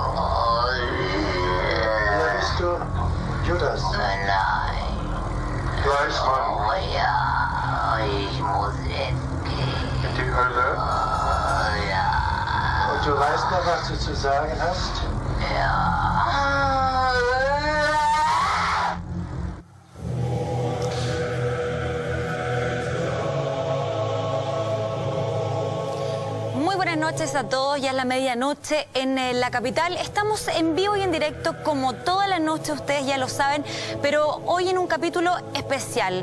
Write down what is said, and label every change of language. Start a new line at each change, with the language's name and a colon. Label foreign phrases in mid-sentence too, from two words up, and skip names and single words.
German: Wer bist du? Judas. Nein. Fleischmann. Oh ja, ich muss jetzt gehen. In die Hölle. Oh ja. Und du weißt noch, was du zu sagen hast? Ja.
Spanish: Muy buenas noches a todos, ya es la medianoche en la capital. Estamos en vivo y en directo como toda la noche, ustedes ya lo saben, pero hoy en un capítulo especial.